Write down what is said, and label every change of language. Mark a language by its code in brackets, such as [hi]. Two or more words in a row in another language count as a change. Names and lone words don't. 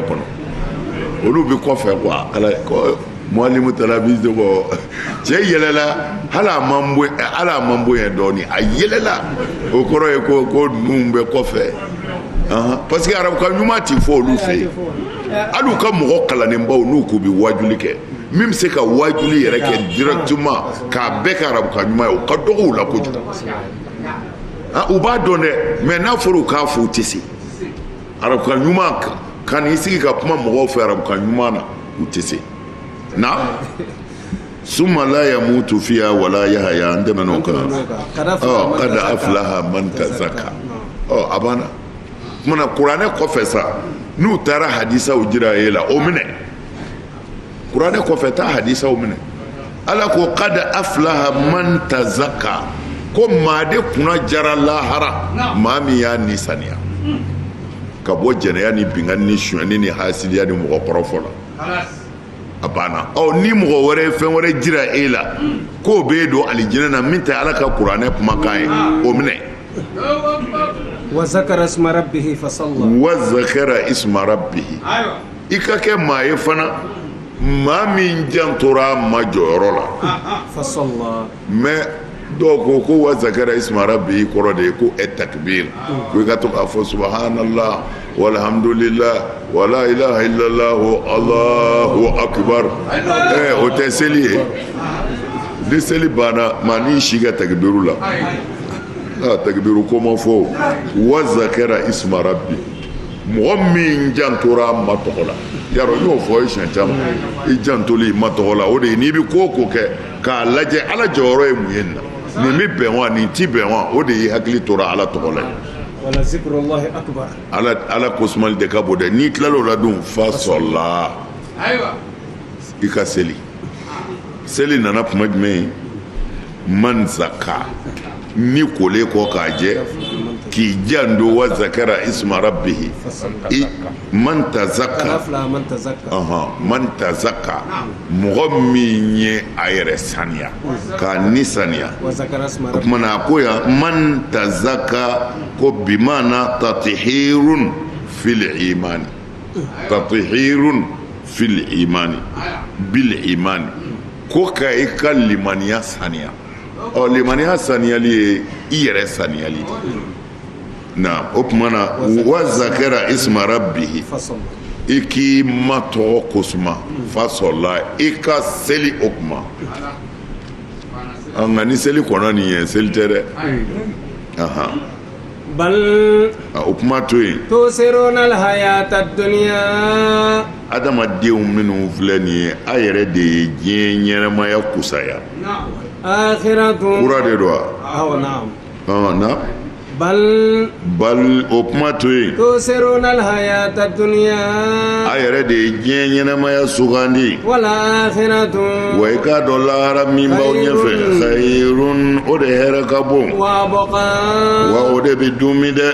[bm] kɔnɔ olu bɛ kɔfɛ quoi muallimu talamis de ko cɛ yɛlɛla hali a man bon ye dɔɔnin a yɛlɛla o kɔrɔ ye ko ninnu bɛ kɔfɛ [fr] parce que [bm] arabukan ɲuman ti fɔ olu fɛ yen hali u ka mɔgɔ kalannenbaw n'u k'u bɛ wajuli kɛ min bɛ se ka wajuli yɛrɛ kɛ directement k'a bɛɛ kɛ arabukan ɲuman ye o ka dɔgɔ u la kojugu u b'a dɔn dɛ mais n'a fɔra u k'a fɔ u tɛ se arabukan ɲuman ka n'i sigi ka kuma mɔgɔw fɛ arabukan ɲuman na u tɛ se na [ar] summa la yamutu fiha wala yahya [bm] an tɛmɛna o kan [ar] kada aflaha man tazakka [bm] a banna kumana kuranɛ kɔfɛ sa n'u taara hadisaw jira e la o minɛ kuranɛ kɔfɛ taa hadisaw minɛ ala ko [ar] kada aflaha man tazakka [bm] ko maa de kunna jara lahara maa min y'a nisaniya ka bɔ jɛnɛya ni binkani ni sonyɛni ni hasidiya ni mɔgɔ kɔrɔfɔ la a banna ni mɔgɔ wɛrɛ ye fɛn wɛrɛ jira e la k'o b'e don alijinɛ na min tɛ ala ka kuranɛ kumakan ye o minɛ [ar] wa zakara isma rabbihi fasalla wa zakara isma rabbihi [bm] i ka kɛ maa ye fana maa min jantora ma jɔyɔrɔ la [ar] fasalla [bm] mais dɔw ko [ar] wa zakara isma rabbihi [bm] kɔrɔ de ye ko takbir ko i ka to k'a fɔ [ar] subhanallah walhamdulillah wala ilaha illallah allahu [bm] akbar o tɛ seli ye ni seli banna maa n'i si ka takbiru la takbiru ko ma fɔ [ar] wa zakara isma rabbi [bm] mɔgɔ min jantora ma tɔgɔ la yarɔ n y'o fɔ siɲɛ caman i jantoli ma tɔgɔ la o de ye n'i bɛ ko o ko kɛ k'a lajɛ ala jɔyɔrɔ ye mun ye nin na nin bɛ bɛn wa nin ti bɛn wa o de ye hakili tora ala tɔgɔ la [ar] wala zikrullahi akbar [bm] ala kosumali de ka bon dɛ n'i tilal'o la dun fa sɔrɔla i ka seli nana kuma jumɛn [ar] man zaka [bm] ni kolen kɔ k'a jɛ k'i jando [ar] wa zakara isma rabbihi man tazakka [bm] mɔgɔ min ye a yɛrɛ saniya k'a ni saniya o kumana a ko yan [ar] man tazakka [bm] ko [ar] bimana tatihirun fil imani tatahirun fil imani bil imani [bm] ko ka i ka limaniya saniya limaniya saniyali i yɛrɛ saniyali na o tuma na [ar] wa zakara isma rabbihi [bm] i k'i ma tɔgɔ kosuma fasola i ka seli o kuma nka ni seli kɔnɔ nin ye seli tɛ dɛ [ar] bal [bm] o kuma to yen [ar] tusiruna alhayata dunya [bm] adamadenw minnu filɛ nin ye a yɛrɛ de ye diɲɛ ɲɛnɛmaya kusaya [ar] akhiratun [bm] kura de don [ar] wa na'am na bal [bm] o kuma to yen [ar] tusiruna alhayata dunya [bm] a yɛrɛ de ye diɲɛ ɲɛnɛmaya sugandi [ar] wala akhiratun [bm] wa i k'a dɔn lahara min b'aw ɲɛfɛ khayrun o de hɛrɛ ka bon [ar] wa baqa [bm] wa o de bɛ dun dɛ